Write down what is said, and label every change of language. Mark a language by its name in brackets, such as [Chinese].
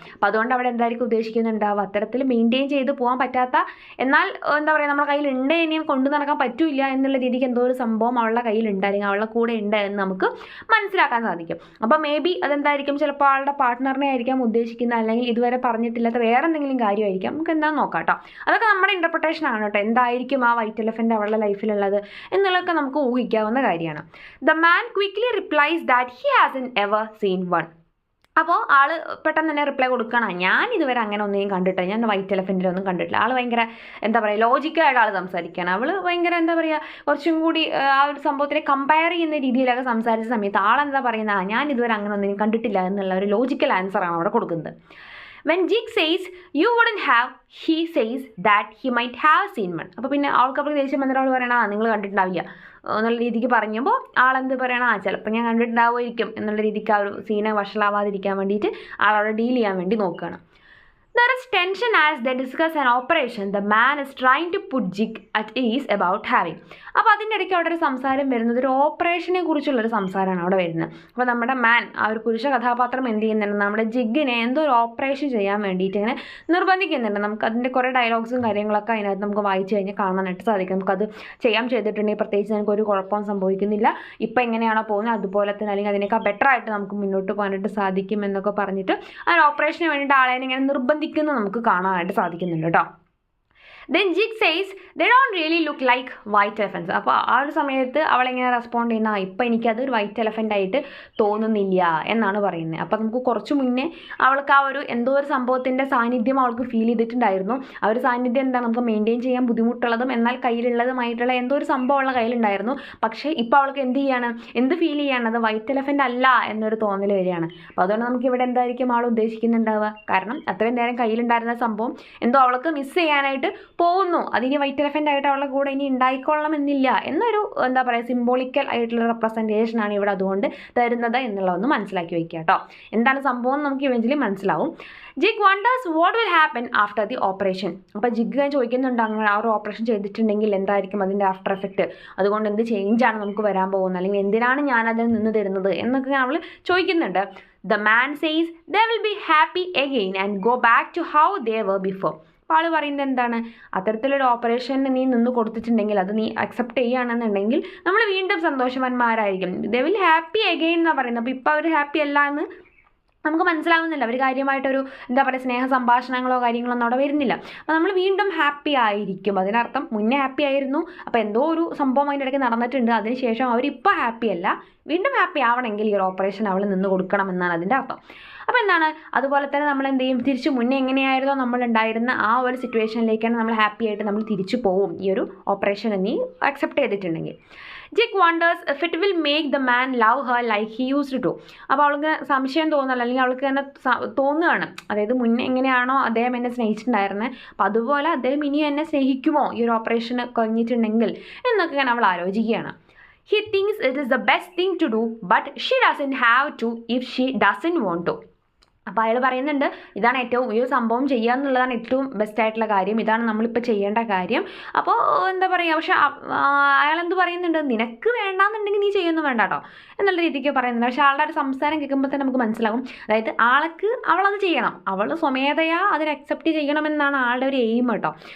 [Malayalam] അപ്പോൾ അതുകൊണ്ട് അവിടെ എന്തായിരിക്കും ഉദ്ദേശിക്കുന്നുണ്ടാവുക, അത്തരത്തിൽ മെയിൻറ്റെയിൻ ചെയ്ത് പോകാൻ പറ്റാത്ത, എന്നാൽ എന്താ പറയുക നമ്മുടെ കയ്യിൽ ഉണ്ട് ഇനിയും കൊണ്ടു നടക്കാൻ പറ്റില്ല എന്നുള്ള രീതിക്ക് എന്തോ ഒരു സംഭവം അവളുടെ കയ്യിലുണ്ട് അല്ലെങ്കിൽ അവളുടെ കൂടെ ഉണ്ട് എന്ന് നമുക്ക് മനസ്സിലാക്കാൻ സാധിക്കും. അപ്പോൾ മേ ബി അതെന്തായിരിക്കും, ചിലപ്പോൾ ആളുടെ പാർട്ട്ണറിനെ ആയിരിക്കാം ഉദ്ദേശിക്കുന്നത്, അല്ലെങ്കിൽ ഇതുവരെ പറഞ്ഞിട്ടില്ലാത്ത വേറെ എന്തെങ്കിലും കാര്യമായിരിക്കാം. നമുക്ക് എന്താണെന്ന് നോക്കാം കേട്ടോ. അതൊക്കെ നമ്മുടെ ഇൻ്റർപ്രിട്ടേഷൻ ആണ് കേട്ടോ. എന്തായിരിക്കും ആ വൈറ്റ് എലഫൻറ്റ് അവളുടെ ലൈഫിലുള്ളത് എന്നുള്ളതൊക്കെ നമുക്ക് ഊഹിക്കാവുന്ന കാര്യമാണ്. [English] The man quickly replies that he hasn't ever seen one. [Malayalam] അപ്പോൾ ആൾ പെട്ടെന്ന് തന്നെ റിപ്ലൈ കൊടുക്കണം, ഞാൻ ഇതുവരെ അങ്ങനെ ഒന്നും കണ്ടിട്ടില്ല, ഞാൻ വൈറ്റ് എലഫൻറ്റിലൊന്നും കണ്ടിട്ടില്ല. ആൾ ഭയങ്കര എന്താ പറയുക ലോജിക്കലായിട്ട് ആൾ സംസാരിക്കുകയാണ്. അവൾ ഭയങ്കര എന്താ പറയുക കുറച്ചും കൂടി ആ ഒരു സംഭവത്തിനെ കമ്പയർ ചെയ്യുന്ന രീതിയിലൊക്കെ സംസാരിച്ച സമയത്ത് ആളെന്താ പറയുന്നത്, ഞാൻ ഇതുവരെ അങ്ങനെ ഒന്നും കണ്ടിട്ടില്ല എന്നുള്ള ഒരു ലോജിക്കൽ ആൻസറാണ് അവിടെ കൊടുക്കുന്നത്. [English] When Jig says you wouldn't have, he says that he might have seen one. [Malayalam] അപ്പോൾ പിന്നെ അവൾക്ക് ദേഷ്യം വന്നിട്ട് അവൾ പറയണ നിങ്ങൾ കണ്ടിട്ടുണ്ടാവില്ല എന്നുള്ള രീതിക്ക് പറഞ്ഞപ്പോൾ ആളെന്ത് പറയണം, ചിലപ്പോൾ ഞാൻ കണ്ടിട്ടുണ്ടാവുമായിരിക്കും എന്നുള്ള രീതിക്ക് ആ ഒരു സീനെ വഷളാവാതിരിക്കാൻ വേണ്ടിയിട്ട് ആളവിടെ ഡീൽ ചെയ്യാൻ വേണ്ടി നോക്കുകയാണ്. [English] There is tension as they discuss an operation the man is trying to put Jig at ease about having. [Malayalam] അപ്പോൾ അതിൻ്റെ ഇടയ്ക്ക് അവിടെ ഒരു സംസാരം വരുന്നത് ഒരു ഓപ്പറേഷനെ കുറിച്ചുള്ളൊരു സംസാരമാണ് അവിടെ വരുന്നത്. അപ്പോൾ നമ്മുടെ മാൻ, ആ ഒരു പുരുഷ കഥാപാത്രം എന്ത് ചെയ്യുന്നുണ്ട്, നമ്മുടെ ജിഗിനെ എന്തോ ഒരു ഓപ്പറേഷൻ ചെയ്യാൻ വേണ്ടിയിട്ട് ഇങ്ങനെ നിർബന്ധിക്കുന്നുണ്ട്. നമുക്ക് അതിൻ്റെ കുറേ ഡയലോഗ്സും കാര്യങ്ങളൊക്കെ അതിനകത്ത് നമുക്ക് വായിച്ചു കഴിഞ്ഞാൽ കാണാനായിട്ട് സാധിക്കും. നമുക്കത് ചെയ്തിട്ടുണ്ടെങ്കിൽ പ്രത്യേകിച്ച് നമുക്കൊരു കുഴപ്പവും സംഭവിക്കുന്നില്ല, ഇപ്പം എങ്ങനെയാണോ പോകുന്നത് അതുപോലെ തന്നെ അല്ലെങ്കിൽ അതിനേക്കാൾ ബെറ്റർ ആയിട്ട് നമുക്ക് മുന്നോട്ട് പോകാനായിട്ട് സാധിക്കും എന്നൊക്കെ പറഞ്ഞിട്ട് ആ ഒരു ഓപ്പറേഷന് വേണ്ടിയിട്ട് ആളെ ഇങ്ങനെ നിർബന്ധിക്കുന്നത് നമുക്ക് കാണാനായിട്ട് സാധിക്കുന്നുണ്ട് കേട്ടോ. [English] Then Jig says they don't really look like white elephants. [Malayalam] അപ്പോൾ ആ ഒരു സമയത്ത് അവളെങ്ങനെ റെസ്പോണ്ട് ചെയ്യുന്ന, ഇപ്പം എനിക്കത് ഒരു വൈറ്റ് എലഫൻ്റ് ആയിട്ട് തോന്നുന്നില്ല എന്നാണ് പറയുന്നത്. അപ്പോൾ നമുക്ക് കുറച്ച് മുന്നേ അവൾക്ക് ആ ഒരു എന്തോ ഒരു സംഭവത്തിൻ്റെ സാന്നിധ്യം അവൾക്ക് ഫീൽ ചെയ്തിട്ടുണ്ടായിരുന്നു. ആ ഒരു സാന്നിധ്യം എന്താണ്, നമുക്ക് മെയിൻറ്റെയിൻ ചെയ്യാൻ ബുദ്ധിമുട്ടുള്ളതും എന്നാൽ കയ്യിലുള്ളതുമായിട്ടുള്ള എന്തോ ഒരു സംഭവം ഉള്ള കയ്യിലുണ്ടായിരുന്നു. പക്ഷേ ഇപ്പോൾ അവൾക്ക് എന്ത് ഫീൽ ചെയ്യാണ്, അത് വൈറ്റ് എലഫൻ്റ് അല്ല എന്നൊരു തോന്നൽ വരികയാണ്. അപ്പോൾ അതുകൊണ്ട് നമുക്ക് ഇവിടെ എന്തായിരിക്കും ആൾ ഉദ്ദേശിക്കുന്നുണ്ടാവുക, കാരണം അത്രയും നേരം കയ്യിലുണ്ടായിരുന്ന സംഭവം എന്തോ അവൾക്ക് മിസ് ചെയ്യാനായിട്ട് പോകുന്നു, അതിനി വൈറ്റ് എലഫൻ്റ് ആയിട്ട് അവളുടെ കൂടെ ഇനി ഉണ്ടായിക്കൊള്ളണമെന്നില്ല എന്നൊരു എന്താ പറയുക സിംബോളിക്കൽ ആയിട്ടുള്ള റെപ്രസെൻറ്റേഷനാണ് ഇവിടെ അതുകൊണ്ട് തരുന്നത് എന്നുള്ളതൊന്ന് മനസ്സിലാക്കി വയ്ക്കുക കേട്ടോ. എന്താണ് സംഭവം നമുക്ക് ഇവഞ്ചലി മനസ്സിലാവും. [English] Jig wonders what will happen after the operation. [Malayalam] അപ്പോൾ ജിഗ് ഞാൻ ചോദിക്കുന്നുണ്ട്, അങ്ങനെ ആ ഒരു ഓപ്പറേഷൻ ചെയ്തിട്ടുണ്ടെങ്കിൽ എന്തായിരിക്കും അതിൻ്റെ ആഫ്റ്റർ എഫക്റ്റ്, അതുകൊണ്ട് എന്ത് ചേഞ്ചാണ് നമുക്ക് വരാൻ പോകുന്നത്, അല്ലെങ്കിൽ എന്തിനാണ് ഞാനതിൽ നിന്ന് തരുന്നത് എന്നൊക്കെ നമ്മൾ ചോദിക്കുന്നുണ്ട്. [English] The man says they will be happy again and go back to how they were before. [Malayalam] അപ്പോൾ ആൾ പറയുന്നത് എന്താണ്, അത്തരത്തിലൊരു ഓപ്പറേഷന് നീ നിന്ന് കൊടുത്തിട്ടുണ്ടെങ്കിൽ അത് നീ അക്സെപ്റ്റ് ചെയ്യുകയാണെന്നുണ്ടെങ്കിൽ നമ്മൾ വീണ്ടും സന്തോഷവാന്മാരായിരിക്കും. [English] they will happy again [Malayalam] എന്നാണ് പറയുന്നത്. അപ്പോൾ ഇപ്പോൾ അവർ ഹാപ്പി അല്ല എന്ന് നമുക്ക് മനസ്സിലാവുന്നില്ല. അവർ കാര്യമായിട്ടൊരു എന്താ പറയുക സ്നേഹ സംഭാഷണങ്ങളോ കാര്യങ്ങളോ ഒന്നും അവിടെ വരുന്നില്ല. അപ്പോൾ നമ്മൾ വീണ്ടും ഹാപ്പി ആയിരിക്കും. അതിനർത്ഥം മുന്നേ ഹാപ്പി ആയിരുന്നു, അപ്പോൾ എന്തോ ഒരു സംഭവം അതിൻ്റെ ഇടയ്ക്ക് നടന്നിട്ടുണ്ട്, അതിനുശേഷം അവരിപ്പോൾ ഹാപ്പി അല്ല, വീണ്ടും ഹാപ്പി ആവണമെങ്കിൽ ഈ ഒരു ഓപ്പറേഷൻ അവൾ നിന്ന് കൊടുക്കണം എന്നാണ് അതിൻ്റെ അർത്ഥം. അപ്പോൾ എന്താണ്, അതുപോലെ തന്നെ നമ്മൾ എന്ത് ചെയ്യും, തിരിച്ച് മുന്നേ എങ്ങനെയായിരുന്നോ നമ്മൾ ഉണ്ടായിരുന്ന ആ ഒരു സിറ്റുവേഷനിലേക്കാണ് നമ്മൾ ഹാപ്പി ആയിട്ട് നമ്മൾ തിരിച്ചു പോവും ഈ ഒരു ഓപ്പറേഷൻ നീ അക്സെപ്റ്റ് ചെയ്തിട്ടുണ്ടെങ്കിൽ. [English] Jig wonders if it will make the man love her like he used to. [Malayalam] അപ്പോൾ അവൾക്ക് സംശയം തോന്നല്ല, അല്ലെങ്കിൽ അവൾക്ക് തന്നെ തോന്നുകയാണ്, അതായത് മുന്നേ എങ്ങനെയാണോ അദ്ദേഹം എന്നെ സ്നേഹിച്ചിട്ടുണ്ടായിരുന്നത് അപ്പോൾ അതുപോലെ അദ്ദേഹം ഇനിയും എന്നെ സ്നേഹിക്കുമോ ഈ ഒരു ഓപ്പറേഷൻ കഴിഞ്ഞിട്ടുണ്ടെങ്കിൽ എന്നൊക്കെ ഞാൻ അവൾ ആലോചിക്കുകയാണ്. [English] He thinks it is the best thing to do, but she doesn't have to if she doesn't want to. [Malayalam] അപ്പോൾ അയാൾ പറയുന്നുണ്ട്, ഇതാണ് ഏറ്റവും ഈ ഒരു സംഭവം ചെയ്യുക എന്നുള്ളതാണ് ഏറ്റവും ബെസ്റ്റായിട്ടുള്ള കാര്യം, ഇതാണ് നമ്മളിപ്പോൾ ചെയ്യേണ്ട കാര്യം. അപ്പോൾ എന്താ പറയുക, പക്ഷെ അയാളെന്ത് പറയുന്നുണ്ട്, നിനക്ക് വേണ്ടാന്നുണ്ടെങ്കിൽ നീ ചെയ്യുന്നു വേണ്ട കേട്ടോ എന്നുള്ള രീതിക്ക് പറയുന്നുണ്ട്. പക്ഷേ ആളുടെ ഒരു സംസാരം കേൾക്കുമ്പോൾ തന്നെ നമുക്ക് മനസ്സിലാവും, അതായത് അവളത് ചെയ്യണം, അവൾ സ്വമേധയാ അതിനെ അക്സെപ്റ്റ് ചെയ്യണമെന്നാണ് ആളുടെ ഒരു എയിം കേട്ടോ.